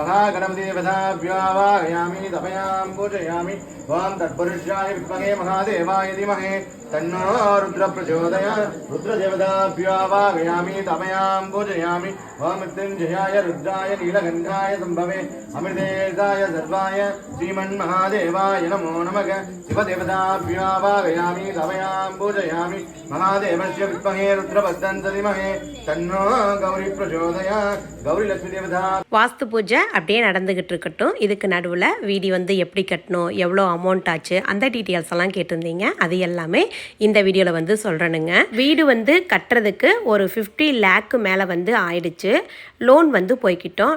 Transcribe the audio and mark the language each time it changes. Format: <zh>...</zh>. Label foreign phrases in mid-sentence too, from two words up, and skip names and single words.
<sa>महागणपतिदेवताभ्यावाहयामि तवयां पूजयामि वां तत्पुरुषाय विद्महे महादेवाय धीमहि तन्नो रुद्र प्रचोदयात् रुद्रदेवताभ्यावाहयामि तवयां पूजयामि वां मृत्युञ्जयाय रुद्राय नीलकण्ठाय सम्भवे अमृतेशाय सर्वाय श्रीमन्महादेवाय नमो नमः शिवदेवताभ्यावाहयामि तवयां पूजयामि महादेवस्य विद्महे रुद्रभद्रस्य धीमहि तन्नो गौरी प्रचोदयात् गौरी लक्ष्मी देवता.</sa> <ta>வாஸ்து பூஜை அப்படியே நடந்துக்கிட்டு இருக்கட்டும். இதுக்கு நடுவில் வீடு வந்து எப்படி கட்டணும், எவ்வளோ அமௌண்ட் ஆச்சு, அந்த டீட்டெயில்ஸ் எல்லாம் கேட்டிருந்தீங்க. அது எல்லாமே இந்த வீடியோவில் வந்து சொல்கிறேனுங்க. வீடு வந்து கட்டுறதுக்கு ஒரு 50 லேக்கு மேலே வந்து ஆயிடுச்சு. லோன் வந்து போய்கிட்டோம்.</ta>